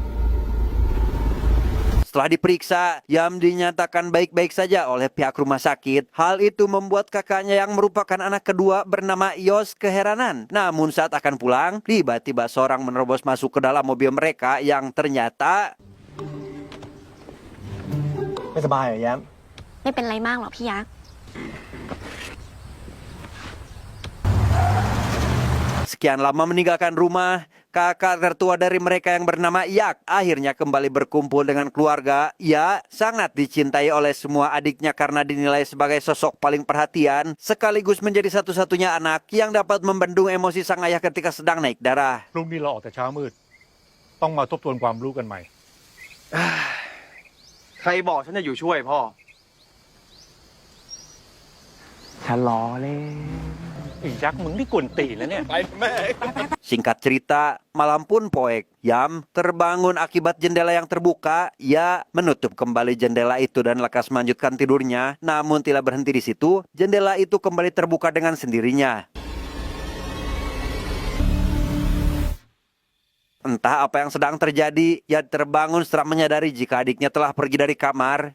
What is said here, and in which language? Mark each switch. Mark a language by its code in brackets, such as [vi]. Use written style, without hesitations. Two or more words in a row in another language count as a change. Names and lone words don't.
[id] Setelah diperiksa, Yam dinyatakan baik-baik saja oleh pihak rumah sakit. Hal itu membuat kakaknya yang merupakan anak kedua bernama Yos keheranan. Namun saat akan pulang, tiba-tiba seorang menerobos masuk ke dalam mobil mereka yang ternyata... [th] ไม่สบายเหรอแย้ม ไม่เป็นไรมากหรอกพี่ยักษ์ [id] Sekian lama meninggalkan rumah, kakak tertua dari mereka yang bernama Yak akhirnya kembali berkumpul dengan keluarga. Ia sangat dicintai oleh semua adiknya karena dinilai sebagai sosok paling perhatian, sekaligus menjadi satu-satunya anak yang dapat membendung emosi sang ayah ketika sedang naik darah. [th] พรุ่งนี้เราออกแต่เช้ามืดต้องมาทบทวนความรู้กันใหม่ ใครบอกฉันจะอยู่ช่วยพ่อ ฉันล้อเล่น ไอ้ยักษ์มึงนี่กวนตีนแล้วเนี่ย [id] Singkat cerita, malam pun poek. Yam terbangun akibat jendela yang terbuka. Ia menutup kembali jendela itu dan lekas melanjutkan tidurnya. Namun tidak berhenti di situ, jendela itu kembali terbuka dengan sendirinya. Entah apa yang sedang terjadi, ia terbangun setelah menyadari jika adiknya telah pergi dari kamar.